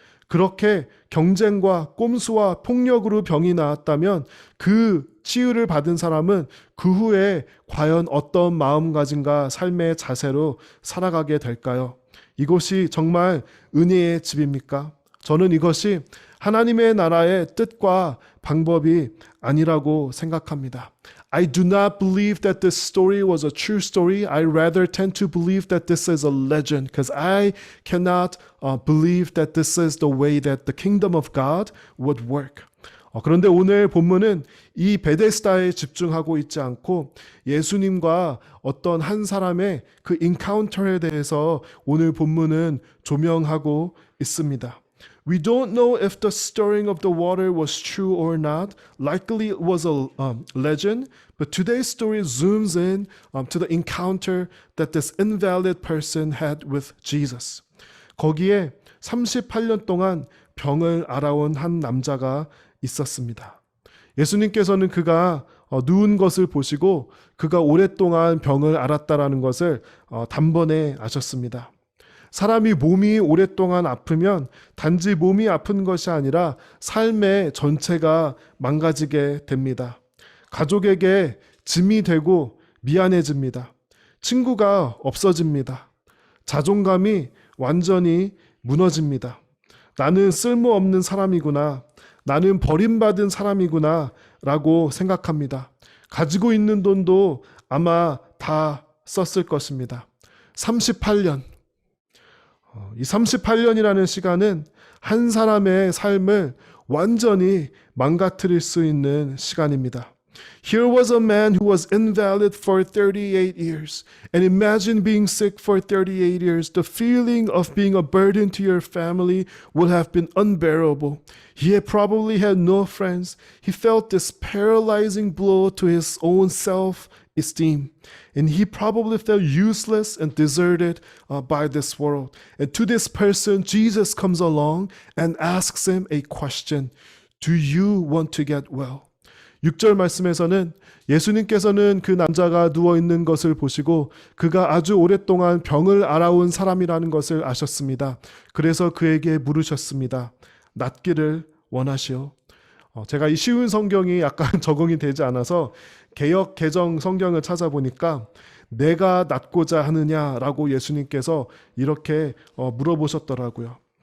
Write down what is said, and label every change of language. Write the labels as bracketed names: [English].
[Korean] 그렇게 경쟁과 꼼수와 폭력으로 병이 나았다면 그 치유를 받은 사람은 그 후에 과연 어떤 마음가짐과 삶의 자세로 살아가게 될까요? 이것이 정말 은혜의 집입니까? 저는 이것이 하나님의 나라의 뜻과 방법이 아니라고 생각합니다. [English] I do not believe that this story was a true story. I rather tend to believe that this is a legend because I cannot believe that this is the way that the kingdom of God would work. [Korean] 그런데 오늘 본문은 이 베데스다에 집중하고 있지 않고 예수님과 어떤 한 사람의 그 인카운터에 대해서 오늘 본문은 조명하고 있습니다. [English] We don't know if the stirring of the water was true or not. Likely it was a legend, but today's story zooms in to the encounter that this invalid person had with Jesus. [Korean] 거기에 38년 동안 병을 앓아온 한 남자가 있었습니다. 예수님께서는 그가 누운 것을 보시고 그가 오랫동안 병을 앓았다라는 것을 단번에 아셨습니다. 사람이 몸이 오랫동안 아프면 단지 몸이 아픈 것이 아니라 삶의 전체가 망가지게 됩니다. 가족에게 짐이 되고 미안해집니다. 친구가 없어집니다. 자존감이 완전히 무너집니다. 나는 쓸모없는 사람이구나. 나는 버림받은 사람이구나 라고 생각합니다. 가지고 있는 돈도 아마 다 썼을 것입니다. 38년. 이 38년이라는 시간은 한 사람의 삶을 완전히 망가뜨릴 수 있는 시간입니다. [English] Here was a man who was invalid for 38 years. And imagine being sick for 38 years. The feeling of being a burden to your family would have been unbearable. He had probably had no friends. He felt this paralyzing blow to his own self-esteem. And he probably felt useless and deserted by this world. And to this person, Jesus comes along and asks him a question. Do you want to get well? [Korean] 6절 말씀에서는 예수님께서는 그 남자가 누워있는 것을 보시고 그가 아주 오랫동안 병을 앓아온 사람이라는 것을 아셨습니다. 그래서 그에게 물으셨습니다. 낫기를 원하시오. 제가 이 쉬운 성경이 약간 적응이 되지 않아서 개역 개정 성경을 찾아보니까 내가 낫고자 하느냐라고 예수님께서 이렇게 물어보셨더라고요.